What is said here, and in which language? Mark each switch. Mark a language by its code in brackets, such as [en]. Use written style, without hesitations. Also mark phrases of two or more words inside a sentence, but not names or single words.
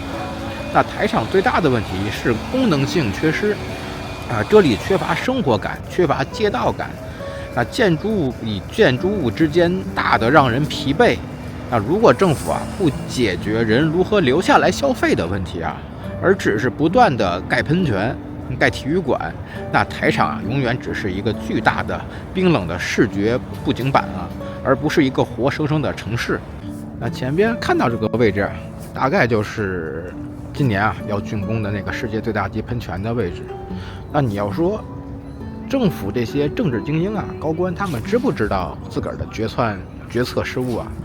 [zh] 那台场最大的問題是功能性缺失，這裡缺乏生活感，缺乏街道感。那建築物與建築物之間大得讓人疲憊。那如果政府不解決人如何留下來消費的問題啊，而只是不斷的蓋噴泉、蓋體育館，那台场永遠只是一個巨大的冰冷的視覺布景板啊，而不是一個活生生的城市。那前邊看到這個位置，大概就是今年要竣工的那個世界最大級噴泉的位置。那你要說政府這些政治精英高官，他們知不知道自個兒的決策失誤啊？